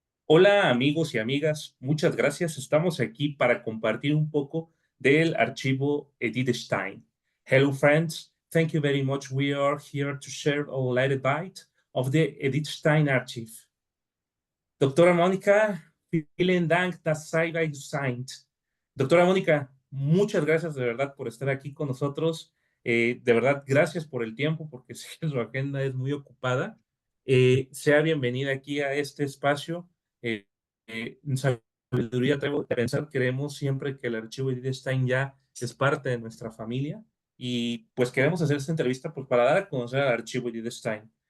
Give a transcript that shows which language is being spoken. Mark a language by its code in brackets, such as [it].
[es] Hola amigos y amigas, muchas gracias. Estamos aquí para compartir un poco del archivo Edith Stein. [en] Hello friends, thank you very much. We are here to share a little bit of the Edith Stein archive. [de] Doctora Mónica, vielen Dank, dass Sie bei uns sind. [es] Doctora Mónica, muchas gracias de verdad por estar aquí con nosotros. De verdad, gracias por el tiempo, porque sé que su agenda es muy ocupada. Sea bienvenida aquí a este espacio. En Sabiduría Traigo de Pensar, creemos siempre que el archivo Edith Stein ya es parte de nuestra familia y pues queremos hacer esta entrevista pues, para dar a conocer al archivo Edith Stein.